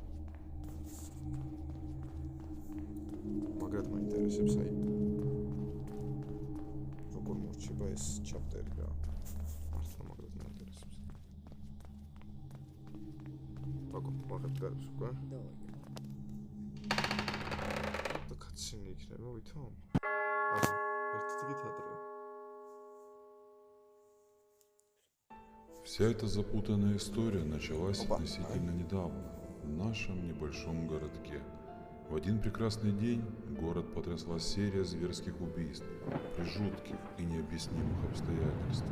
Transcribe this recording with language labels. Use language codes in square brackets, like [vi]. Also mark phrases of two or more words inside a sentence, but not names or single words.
[ka] მაგრამ მაინტერესებს აი როგორ მორჩება ეს ჩაპტერი რა. მართლა მაგრამ მაინტერესებს. ვაღებთ კარებს უკვე. Сильно იქნება ვითომ? Ага, ერთი ტიგით ადრე. [ru] Вся эта запутанная история началась относительно недавно, в нашем небольшом городке. В один прекрасный день город потрясла серия зверских убийств при жутких и необъяснимых обстоятельствах.